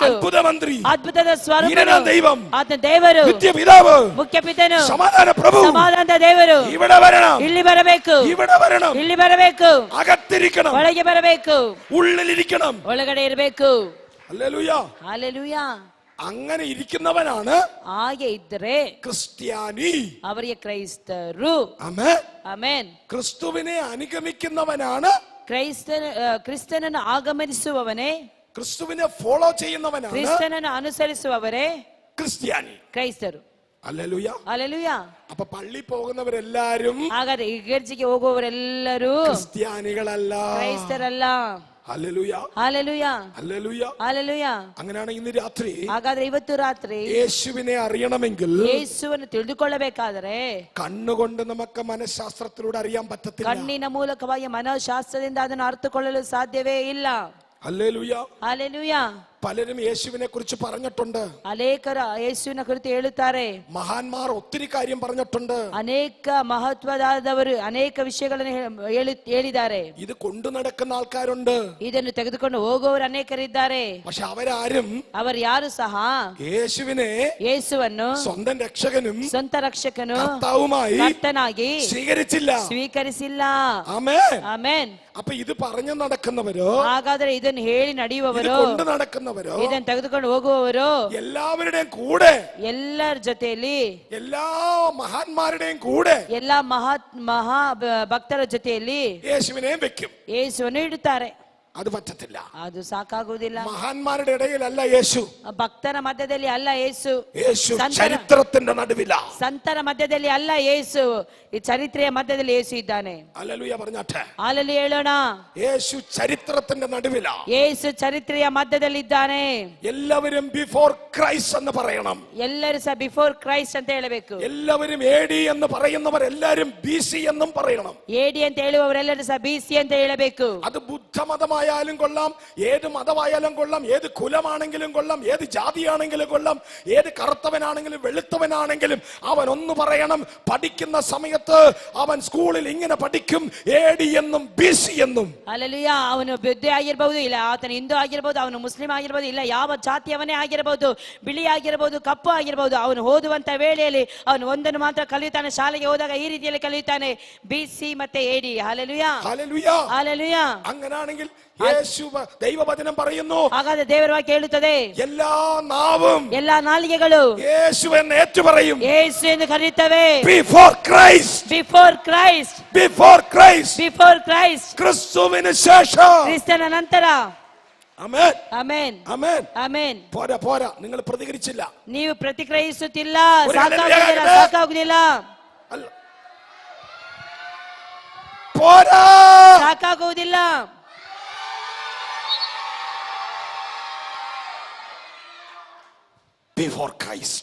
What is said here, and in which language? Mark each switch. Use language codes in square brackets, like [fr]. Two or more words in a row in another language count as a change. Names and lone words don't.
[ml] അത്ഭുത മന്ത്രി, [kn] ಅದ್ಭುತದ ಸ್ವರೂಪನು, [ml] വീരനാം ദൈവം, [kn] ಆತನ ದೇವರು, [ml] നിത്യ പിതാവ്, [kn] ಮುಖ್ಯ ಪಿತನು, [ml] സമാധാന പ്രഭു, [kn] ಸಮಾಧಾನದ ದೇವರು [ml] ഇവിടെ വരണം. [kn] ಇಲ್ಲಿ ಬರಬೇಕು. [ml] ഇവിടെ വരണം. [kn] ಇಲ್ಲಿ ಬರಬೇಕು. [ml] അകത്തിരിക്കണം. [kn] ಒಳಗೆ ಬರಬೇಕು. [ml] ഉള്ളിലിരിക്കണം. [kn] ಒಳಗಡೆ ಇರಬೇಕು. [ml] ഹല്ലേലൂയ. [kn] ಹಲ್ಲೆಲೂಯಾ. [ml] അങ്ങനെ ഇരിക്കുന്നവനാണ് [kn] ಹಾಗೆ ಇದ್ದರೆ [ml] ക്രിസ്ത്യാനി. [kn] ಅವರಿಗೆ ಕ್ರೈಸ್ತರು. [ml] ആമേൻ. [kn] ಆಮೆನ್. [ml] ക്രിസ്തുവിനെ അനുഗമിക്കുന്നവനാണ്, [kn] ಕ್ರಿಸ್ತನನ್ನು ಆಗಮನಿಸುವವನೇ, [ml] ക്രിസ്തുവിനെ ഫോളോ ചെയ്യുന്നവനാണ് [kn] ಕ್ರಿಸ್ತನನ್ನು ಅನುಸರಿಸುವವರೇ [ml] ക്രിസ്ത്യാനി. [kn] ಕ್ರೈಸ್ತರು. [ml] ഹല്ലേലൂയ. [kn] ಹಲ್ಲೆಲೂಯಾ. [ml] അപ്പൊ പള്ളി പോകുന്നവരെല്ലാരും [kn] ಹಾಗಾದ್ರೆ ಇಗರ್ಜಿಗೆ ಹೋಗುವವರೆಲ್ಲರೂ [ml] ക്രിസ്ത്യാനികളല്ല, [kn] ಕ್ರೈಸ್ತರಲ್ಲ. [ml] ഹല്ലേലൂയ. [kn] ಹಲ್ಲೆಲೂಯಾ. [ml] ഹല്ലേലൂയ. [kn] ಹಲ್ಲೆಲೂಯಾ. [ml] അങ്ങനെയാണ് ഇന്ന് രാത്രി [kn] ಹಾಗಾದ್ರೆ ಇವತ್ತು ರಾತ್ರಿ [ml] യേശുവിനെ അറിയണമെങ്കിൽ [kn] ಯೇಸುವನ್ನು ತಿಳಿದುಕೊಳ್ಳಬೇಕಾದರೆ [ml] കണ്ണുകൊണ്ട് നമുക്ക് മനഃശാസ്ത്രത്തിലൂടെ അറിയാൻ പറ്റത്തില്ല. [kn] ಕಣ್ಣಿನ ಮೂಲಕವಾಗಿ ಮನೋಶಾಸ್ತ್ರದಿಂದ ಅದನ್ನು ಅರ್ಥಕೊಳ್ಳಲು ಸಾಧ್ಯವೇ ಇಲ್ಲ. [ml] ഹല്ലേലൂയ. [kn] ಹಲ್ಲೆಲೂಯಾ. [ml] പലരും യേശുവിനെ കുറിച്ച് പറഞ്ഞിട്ടുണ്ട്. [kn] ಅನೇಕರು ಯೇಸುವಿನ ಕುರಿತು ಹೇಳುತ್ತಾರೆ. [ml] മഹാന്മാർ ഒത്തിരി കാര്യം പറഞ്ഞിട്ടുണ്ട്. [kn] ಅನೇಕ ಮಹತ್ವದಾದವರು ಅನೇಕ ವಿಷಯಗಳನ್ನು ಹೇಳಿದ್ದಾರೆ. [ml] ഇത് കൊണ്ടു നടക്കുന്ന ആൾക്കാരുണ്ട്. [kn] ಇದನ್ನು ತೆಗೆದುಕೊಂಡು ಹೋಗುವವರು ಅನೇಕರಿದ್ದಾರೆ. [ml] പക്ഷെ അവരാരും [kn] ಅವರು ಯಾರು ಸಹ [ml] യേശുവിനെ [kn] ಯೇಸುವನ್ನು [ml] സ്വന്തം രക്ഷകനും [kn] ಸ್ವಂತ ರಕ್ಷಕನು [ml] കർത്താവുമായി [kn] ಕರ್ತನಾಗಿ ಸ್ವೀಕರಿಸಿಲ್ಲ. [ml] ആമേൻ. [kn] ಆಮೆನ್. [ml] അപ്പൊ ഇത് പറഞ്ഞു നടക്കുന്നവരോ, [kn] ಹಾಗಾದ್ರೆ ಇದನ್ನು ಹೇಳಿ ನಡೆಯುವವರು, [ml] കൊണ്ടു നടക്കുന്നവരോ, [kn] ಇದನ್ನು ತೆಗೆದುಕೊಂಡು ಹೋಗುವವರು [ml] എല്ലാവരുടെയും കൂടെ, [kn] ಎಲ್ಲರ ಜೊತೆಯಲ್ಲಿ, [ml] എല്ലാ മഹാന്മാരുടെയും കൂടെ [kn] ಎಲ್ಲಾ ಮಹಾ ಭಕ್ತರ ಜೊತೆಯಲ್ಲಿ [ml] യേശുവിനെയും വെക്കും. [kn] ಯೇಸುವನ್ನು ಇಡುತ್ತಾರೆ. [ml] അത് പറ്റത്തില്ല. [kn] ಅದು ಸಾಕಾಗುವುದಿಲ್ಲ. [ml] മഹാന്മാരുടെ ഇടയിലല്ല യേശു. [kn] ಭಕ್ತರ ಮಧ್ಯದಲ್ಲಿ ಅಲ್ಲ ಯೇಸು. [ml] യേശു ചരിത്രത്തിന്റെ നടുവില. [kn] ಸಂತರ ಮಧ್ಯದಲ್ಲಿ ಅಲ್ಲ ಯೇಸು. ಈ ಚರಿತ್ರೆಯ ಮಧ್ಯದಲ್ಲಿ ಯೇಸು ಇದ್ದಾನೆ. [ml] ഹല്ലേലൂയ പറഞ്ഞാട്ടെ. [kn] ಹಾಲೆಲೂಯ ಹೇಳೋಣ. [ml] യേശു ചരിത്രത്തിന്റെ നടുവില. [kn] ಯೇಸು ಚರಿತ್ರೆಯ ಮಧ್ಯದಲ್ಲಿ ಇದ್ದಾನೆ. [ml] എല്ലാവരും [en] before Christ [ml] എന്ന് പറയണം. [kn] ಎಲ್ಲರೂ ಸಹ [en] before Christ [kn] ಅಂತ ಹೇಳಬೇಕು. [ml] എല്ലാവരും എഡി എന്ന് പറയുന്നവർ എല്ലാരും ബിസി എന്നും പറയണം. [kn] ಎಡಿ ಅಂತ ಹೇಳುವವರೆಲ್ಲರೂ ಸಹ ಬಿಸಿ ಅಂತ ಹೇಳಬೇಕು. [ml] അത് ബുദ്ധമതമായാലും കൊള്ളാം, ഏത് മതമായാലും കൊള്ളാം, ഏത് കുലമാണെങ്കിലും കൊള്ളാം, ഏത് ജാതിയാണെങ്കിലും കൊള്ളാം, ഏത് കറുത്തവനാണെങ്കിലും വെളുത്തവനാണെങ്കിലും അവൻ ഒന്ന് പറയണം. പഠിക്കുന്ന സമയത്ത് അവൻ സ്കൂളിൽ ഇങ്ങനെ പഠിക്കും, എഡി എന്നും ബിസി എന്നും. [kn] ಹಲ್ಲೆಲೂಯಾ. ಅವನು ಬುದ್ಧ ಆಗಿರಬಹುದು, ಇಲ್ಲ ಆತನ ಹಿಂದೂ ಆಗಿರಬಹುದು, ಅವನು ಮುಸ್ಲಿಂ ಆಗಿರಬಹುದು, ಇಲ್ಲ ಯಾವ ಜಾತಿಯವನೇ ಆಗಿರಬಹುದು, ಬಿಳಿ ಆಗಿರಬಹುದು, ಕಪ್ಪು ಆಗಿರಬಹುದು, ಅವನು ಓದುವಂತ ವೇಳೆಯಲ್ಲಿ ಅವನು ಒಂದನ್ನು ಮಾತ್ರ ಕಲಿಯುತ್ತಾನೆ. ಶಾಲೆಗೆ ಹೋದಾಗ ಈ ರೀತಿಯಲ್ಲಿ ಕಲಿಯುತ್ತಾನೆ, ಬಿಸಿ ಮತ್ತೆ ಎಡಿ. ಹಲ್ಲೆಲೂಯಾ. [ml] ഹല്ലേലൂയ. [kn] ಹಲ್ಲೆಲೂಯಾ. [ml] അങ്ങനാണെങ്കിൽ യേശു ദൈവവചനം പറയുന്നു, [kn] ಹಾಗಾದ್ರೆ ದೇವರ ವಾಕ್ಯ ಹೇಳುತ್ತದೆ, [ml] എല്ലാ നാവും [kn] ಎಲ್ಲಾ ನಾಲಿಗೆಗಳು [ml] യേശുവെന്ന് ഏറ്റുപറയും. [kn] ಯೇಸು ಎಂದು ಕರೆಯುತ್ತವೆ. [en] Before Christ, before Christ, before Christ, before Christ, [ml] ക്രിസ്തുവിന് ശേഷം. [kn] ಕ್ರಿಸ್ತನ ನಂತರ. [ml] ആമേൻ, [kn] ಆಮೆನ್, [ml] ആമേൻ. [kn] ಆಮೆನ್. [ml] പോരാ, നിങ്ങൾ പ്രതികരിച്ചില്ല. [kn] ನೀವು ಪ್ರತಿಕ್ರಿಯಿಸುತ್ತಿಲ್ಲ, [ml] ഒരു [kn] ಸಾಕಾಗುವುದಿಲ್ಲ, ಹಲ್ಲೆಲೂಯಾ. ಸಾಕಾಗುವುದಿಲ್ಲ, [ml] അല്ല, പോരാ. [kn] ಸಾಕಾಗುವುದಿಲ್ಲ. [en] Before Christ,